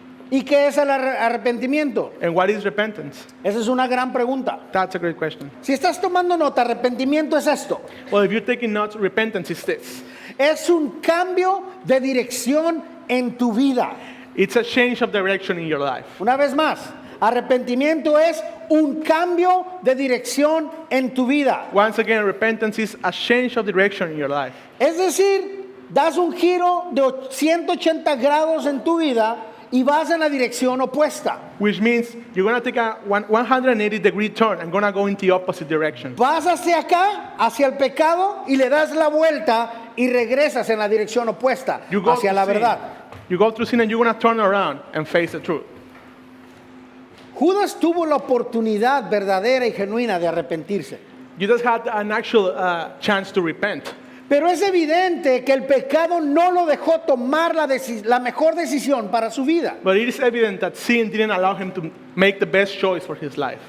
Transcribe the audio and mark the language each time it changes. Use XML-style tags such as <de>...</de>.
<es>¿Y qué es el arrepentimiento?</es> <en>And what is repentance?</en> <es>Esa es una gran pregunta.</es> <en>That's a great question.</en> <es>Si estás tomando nota, arrepentimiento es esto.</es> <en>Well, if you're taking notes, repentance is this.</en> <es>Es un cambio de dirección en tu vida.</es> <en>It's a change of direction in your life.</en> <es>Una vez más, arrepentimiento es un cambio de dirección en tu vida.</es> <en>Once again, repentance is a change of direction in your life.</en> <es>Es decir, das un giro de 180 grados en tu vida y vas en la dirección opuesta.</es> <en>Which means you're going to take a 180-degree turn and going to go in the opposite direction.</en> <es>Vas hacia acá, hacia el pecado, y le das la vuelta y regresas en la dirección opuesta,</es> <en>You go</en> <es>hacia la</es> <en>through sin.</en> <es>verdad.</es> <en>You go through sin and you're going to turn around and face the truth.</en> <es>Judas tuvo la oportunidad verdadera y genuina de arrepentirse.</es> <en>Judas had an actual chance to repent.</en> <es>Pero es evidente que el pecado no lo dejó tomar la mejor decisión para su vida.</es> <en>But it is evident that sin didn't allow him to make the best choice for his life.</en>